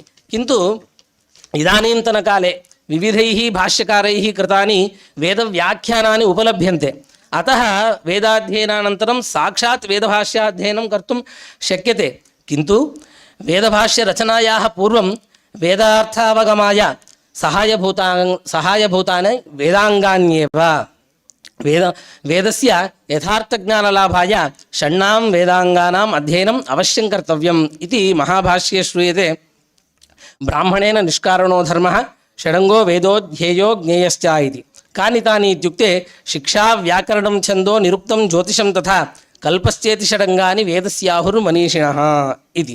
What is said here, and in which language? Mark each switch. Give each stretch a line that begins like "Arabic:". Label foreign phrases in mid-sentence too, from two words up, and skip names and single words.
Sanskrit: किन्तु इदानीन्तनकाले विविधैः भाष्यकारैः कृतानि वेदव्याख्यानानि उपलभ्यन्ते। अतः वेदाध्ययनानन्तरं साक्षात् वेदभाष्याध्ययनं कर्तुं शक्यते। किन्तु वेदभाष्यरचनायाः पूर्वं वेदार्थावगमाय सहायभूतानि वेदाङ्गान्येव। వేదస్య యథార్థజ్ఞానలాభాయ షణ్ణాం వేదాంగానాం అధ్యయనం అవశ్యం కర్తవ్యం ఇది మహాభాష్యే శ్రూయతే. బ్రాహ్మణేన నిష్కారణో ధర్మః షడంగో వేదో ధ్యేయో జ్ఞేయశ్చ ఇది. కాని తాని ఇత్యుక్తే శిక్షా వ్యాకరణం ఛందో నిరుక్తం జ్యోతిషం తథా కల్పశ్చేతి షడంగాని వేదస్యాహుర్మనీషిణః ఇది.